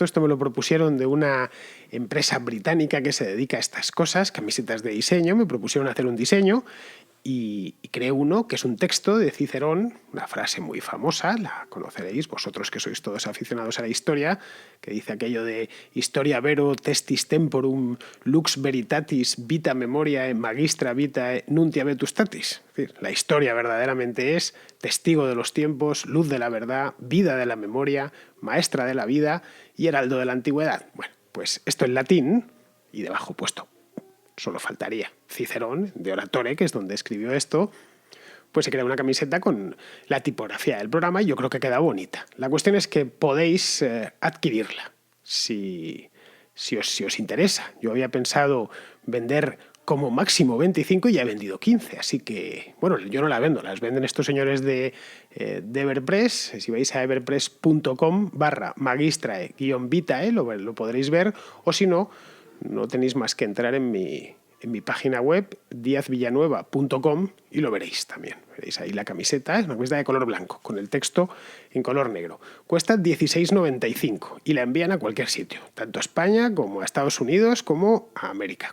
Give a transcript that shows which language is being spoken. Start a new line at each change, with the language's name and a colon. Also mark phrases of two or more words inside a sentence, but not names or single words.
Spanish: Esto me lo propusieron de una empresa británica que se dedica a estas cosas, camisetas de diseño. Me propusieron hacer un diseño y creé uno que es un texto de Cicerón, una frase muy famosa, la conoceréis vosotros que sois todos aficionados a la historia, que dice aquello de
Latin: historia vero testis temporum lux veritatis vita memoriae magistra vitae nuntia vetustatis.
Spanish: Es decir, la historia verdaderamente es testigo de los tiempos, luz de la verdad, vida de la memoria, maestra de la vida y heraldo de la antigüedad. Bueno, pues esto en latín y debajo puesto. Solo faltaría Cicerón, de Oratore, que es donde escribió esto, pues se crea una camiseta con la tipografía del programa y yo creo que queda bonita. La cuestión es que podéis adquirirla si os interesa. Yo había pensado vender como máximo 25 y ya he vendido 15, así que, bueno, yo no la vendo, las venden estos señores de Everpress. Si vais a everpress.com/magistrae-vitae lo podréis ver, o si no, no tenéis más que entrar en mi página web diazvillanueva.com y lo veréis también. Veréis ahí la camiseta, es una camiseta de color blanco, con el texto en color negro. Cuesta 16,95 y la envían a cualquier sitio, tanto a España como a Estados Unidos como a América.